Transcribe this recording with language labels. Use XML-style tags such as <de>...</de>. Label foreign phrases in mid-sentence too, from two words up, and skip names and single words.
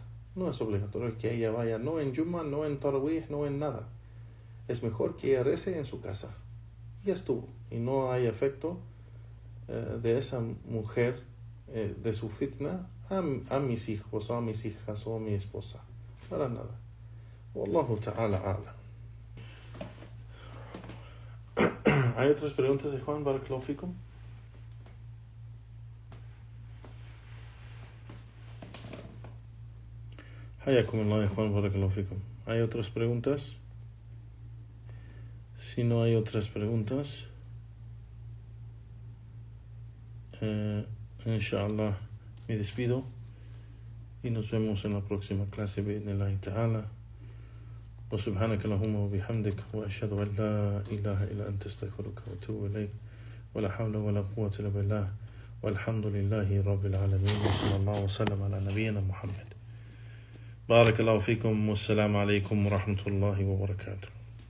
<es>No es obligatorio que ella vaya, no en Juma, no en Tarawih, no en nada. Es mejor que ella rece en su casa. Ya estuvo. Y no hay efecto de esa mujer, de su fitna, a mis hijos, o a mis hijas, o a mi esposa. Para nada.</es> <ar>والله تعالى أعلم.</ar> <es>¿Hay otras preguntas de Juan?</es> <ar>بارك الله فيكم. حياكم الله، Juan، بارك الله فيكم.</ar> <es>¿Hay otras preguntas? Si no hay otras preguntas, inshallah me despido y nos vemos en la próxima clase</es> <ar>بإذن الله تعالى. وسبحانك اللهم وبحمدك وأشهد أن لا إله إلا أنت أستغفرك وأتوب إليك ولا حول ولا قوة إلا بالله والحمد لله رب العالمين وصلى الله وسلم على نبينا محمد. بارك الله فيكم والسلام عليكم ورحمة الله وبركاته.</ar>